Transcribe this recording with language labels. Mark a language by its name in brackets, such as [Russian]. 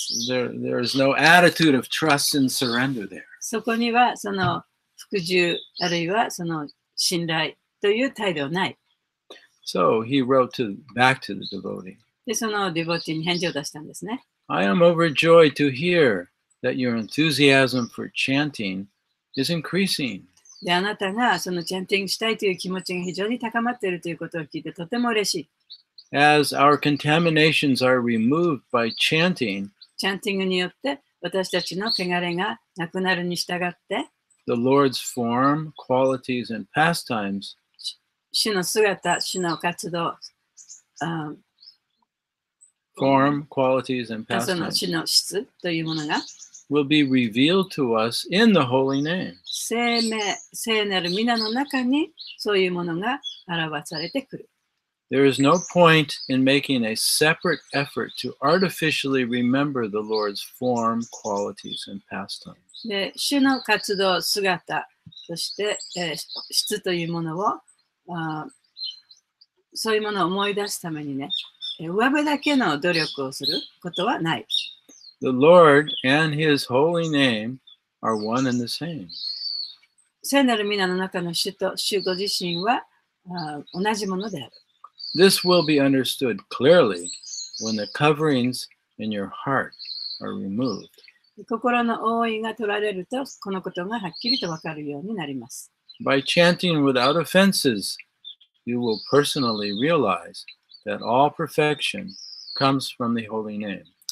[English] There is no attitude of trust and surrender there. [Japanese] そこにはその服従あるいはその信頼という態度はない。 [English] So he wrote back to the devotee. [Japanese] で、そのディボティに返事を出したんですね。 [English] I am overjoyed to hear that your enthusiasm for chanting is increasing. [Japanese] で、あなたがそのチャンティングしたいという気持ちが非常に高まっているということを聞いてとても嬉しい。 [English] As our contaminations are removed by chanting, [Japanese] チャンティングによって私たちの汚れがなくなるに従って、 [English] the Lord's form, qualities, and pastimes [Japanese] 主の姿、主の活動、 [English] form, qualities, and [Japanese] その [English] pastimes [Japanese] 主の質というものが [English] will be revealed to us in the holy name. [Japanese] 聖なる皆の中にそういうものが表されてくる。 [English] There is no point in making a separate effort to artificially remember the Lord's form, qualities, and pastimes. [Japanese] で、主の活動、姿、そして、質というものをそういうものを思い出すためにね、上辺だけの努力をすることはない。 [English] The Lord and His holy name are one and the same. [Japanese] 聖なる皆の中の主と主ご自身は同じものである。 [English] This will be understood clearly when the coverings in your heart are removed. [Japanese] 心の覆いが取られると、このことがはっきりとわかるようになります。 [English] By chanting without offenses, you will personally realize that all perfection comes from the holy name.